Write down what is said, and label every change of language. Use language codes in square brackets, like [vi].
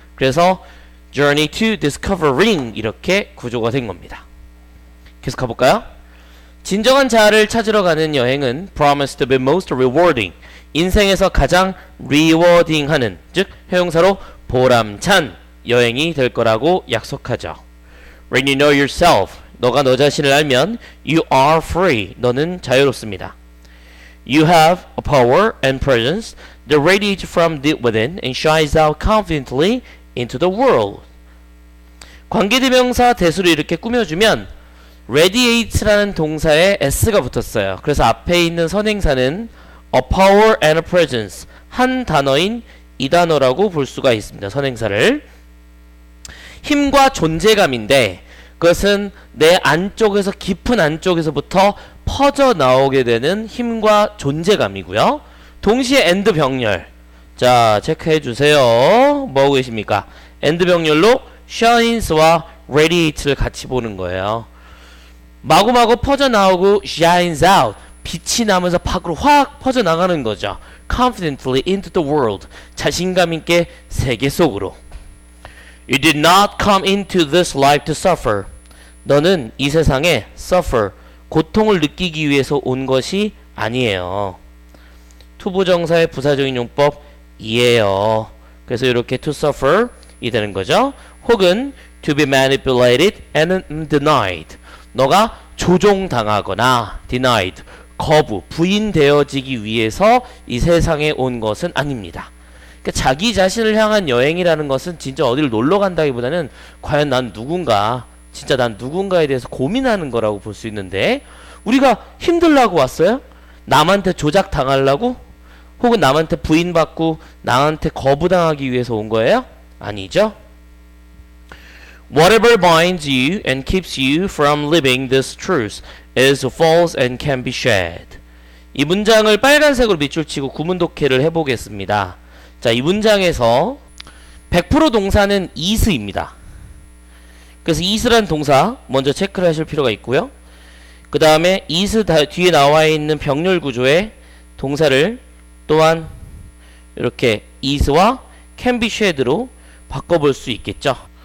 [ko] 그래서 [en] journey to discovering [ko] 이렇게 구조가 된 겁니다. 계속 가볼까요? 진정한 자아를 찾으러 가는 여행은 [en] promised to be most rewarding. [ko] 인생에서 가장 rewarding 하는, 즉 형용사로 보람찬 여행이 될 거라고 약속하죠. [en] When you know yourself, [ko] 너가 너 자신을 알면 [en] you are free. [ko] 너는 자유롭습니다. [en] You have a power and presence that radiates from deep within and shines out confidently into the world. [ko] 관계대명사 대수로 이렇게 꾸며주면 radiate라는 동사에 s가 붙었어요. 그래서 앞에 있는 선행사는 a power and a presence, 한 단어인 이 단어라고 볼 수가 있습니다. 선행사를. 힘과 존재감인데 그것은 내 안쪽에서, 깊은 안쪽에서부터 퍼져 나오게 되는 힘과 존재감이고요. 동시에 and 병렬. 자, 체크해 주세요. 뭐 하고 계십니까? and 병렬로 shines와 radiate를 같이 보는 거예요. 마구마구 퍼져 나오고 [en] shines out, [ko] 빛이 나면서 밖으로 확 퍼져 나가는 거죠. [en] confidently into the world, [ko] 자신감 있게 세계 속으로. [en] You did not come into this life to suffer. [ko] 너는 이 세상에 suffer, 고통을 느끼기 위해서 온 것이 아니에요. 투부정사의 부사적인 용법 이에요. 그래서 이렇게 [en] to suffer [ko] 이 되는 거죠. [en] 혹은 to be manipulated and denied. [ko] 너가 조종당하거나 denied, 거부, 부인되어지기 위해서 이 세상에 온 것은 아닙니다. 그러니까 자기 자신을 향한 여행이라는 것은 진짜 어디를 놀러 간다기보다는 과연 난 누군가, 진짜 난 누군가에 대해서 고민하는 거라고 볼 수 있는데, 우리가 힘들라고 왔어요? 남한테 조작 당하려고? 혹은 남한테 부인받고 나한테 거부당하기 위해서 온 거예요? 아니죠? [en] Whatever binds you and keeps you from living this truth is false and can be shed. [ko] 이 문장을 빨간색으로 밑줄 치고 구문 독해를 해보겠습니다. 자, 이 문장에서 100% 동사는 is입니다. 그래서 is라는 동사 먼저 체크를 하실 필요가 있고요. 그 다음에 is 뒤에 나와 있는 병렬 구조의 동사를 또한 이렇게 is와 [en] can be shed [ko] 로 바꿔볼 수 있겠죠.